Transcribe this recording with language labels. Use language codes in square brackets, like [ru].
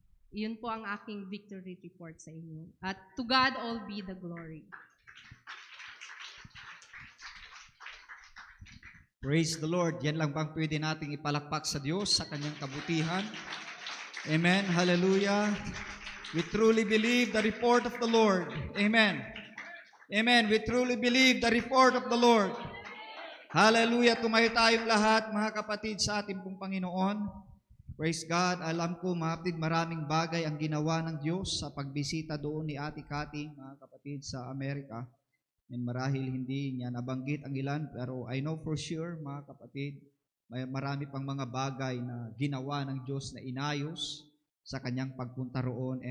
[tl] Iyon po ang aking victory report sa inyo. [en] At to God all be the glory. [tl] Praise the Lord. Yan lang bang pwede nating ipalakpak sa Diyos sa kanyang kabutihan? Amen. Hallelujah. [en] We truly believe the report of the Lord. Amen. Amen. We truly believe the report of the Lord. Hallelujah. [tl] Tumayo tayong lahat, mga kapatid, sa ating pong Panginoon. Praise God. Alam ko, mga kapatid, maraming bagay ang ginawa ng Diyos sa pagbisita doon ni Ate Kating, mga kapatid, sa Amerika. And marahil hindi niya nabanggit ang ilan, pero [en] I know for sure, [tl] mga kapatid, may marami pang mga bagay na ginawa ng Diyos na inayos sa kanyang pagpunta roon.